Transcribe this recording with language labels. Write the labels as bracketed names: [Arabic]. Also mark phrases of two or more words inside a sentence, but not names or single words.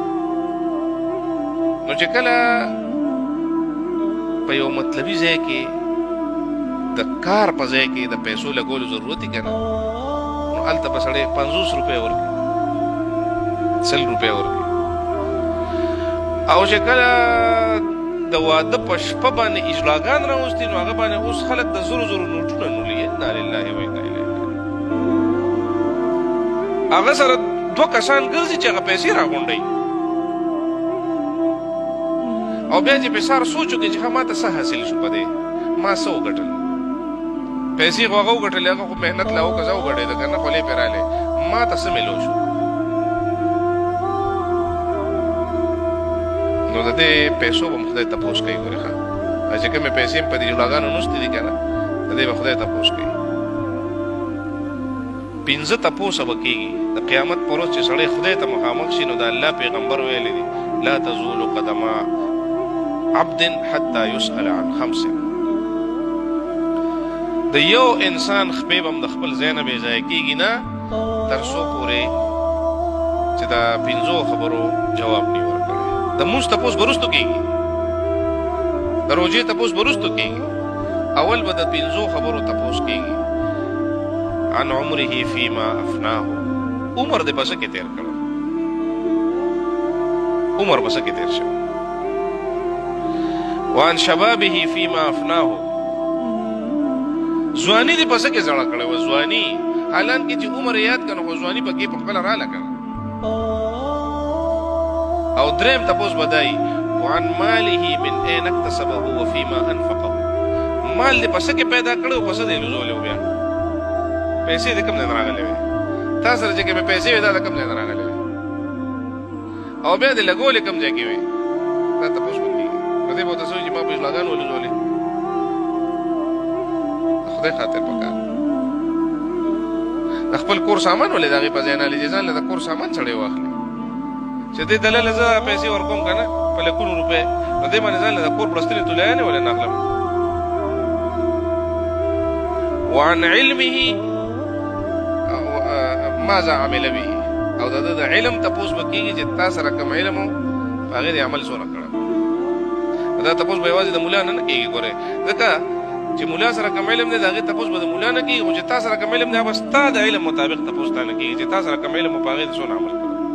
[Pashto] نو چې کله په یو مطلبي ځای کې د کار په ځای کې د پیسو لګولو ضرورت یې که نه، نو هلته به سړی 50 روپۍ ورکړي، 100 روپۍ ورکړي. او چې کله د واده په شپه باندې اجلاګان راوستي نو هغه باندې اوس خلک د زرو زرو نوټونه نولي. [Arabic] انا لله و انا الیه راجعون. [Pashto] هغه سره 2 کسان ګرځي چې هغه پیسې راغونډوي او بیا چې پېسار سوچ وکړي چې ما ته څه حاصل شو، په دې ما څه وګټل. پیسې خو هغه وګټلې، هغه خو محنت له وکړه، زه وګټېده که نه خولې پرې راغلی، ما ته څه میلو شو. نو د دې پیسو به خدای تپوس کوي. ګورې ښه، چې کومې پیسې په دې جولاګانو نوستې دي که نه، د دې به خدای تپوس کوي. 15 تپوسه به کېږي د قیامت پر ورځ چې سړی خدای ته مخامخ شي. نو د الله پیغمبر ویلی دي [Arabic] لا تزول قدم عبد حتى يسأل عن 5. [Pashto] د یو انسان خپې به هم د خپل ځای نه بېځایه کېږي نه تر څو پورې چې د 5 خبرو جواب نه ورکړی. د مونځ تپوس به وروستو کېږي، د روژې تپوس به وروستو کېږي، اول به د 5 خبرو تپوس کېږي. [Arabic] عن عمره فيما افناه، [Pashto] عمر دې په څه کې تېر کړو، عمر په څه کې تېر شو. [Arabic] وعن شبابه فيما افناه، [Pashto] ځواني دې په څه کې زړه کړې وه، ځواني حالان کې چې عمر یاد کړه خو ځواني پکې په خپله راله کړه. او دریم تپوس به دی [Arabic] وعن ماله من اين اکتسبه وفيما انفقه، [Pashto] مال دې په څه کې پیدا کړی او په څه دې لزولی و، بیا پیسې د کوم ځای نه راغلې وې، تا سره چې کومې پیسې وې دا د کوم ځای نه راغلې وې، او بیا دې لګولې کوم ځای کې وې، دا تپوس به کېږي. نو دې به ورته څه وایي چې ما په اجلاګانو ولزولې، د خدای خاطر پکار د خپل کور سامان ولې د هغې په ځای نه هلې چې ځان له د کور سامان سړی واخلي چې دې دلله زه پیسې ورکوم که نه په لکونو روپۍ، نو دې باندې ځان له د کور پړستلې تولیانې ولې نه اخلم. [Arabic] وعن علمه ماذا عمل به، [Pashto] او د علم تپوس به کېږي چې تا سره کوم علم و په هغې دې عمل څونه کړه. دا تپوس به یوازې د ملا نه کېږي. ګورې ځکه چې ملا سره کوم علم دی د هغې تپوس به د ملا نه کېږي، خو چې تا سره کوم علم دی هغه ستا د علم مطابق تپوس تا نه کېږي چې تا سره کوم علم و په هغې دې څونه عمل کړه.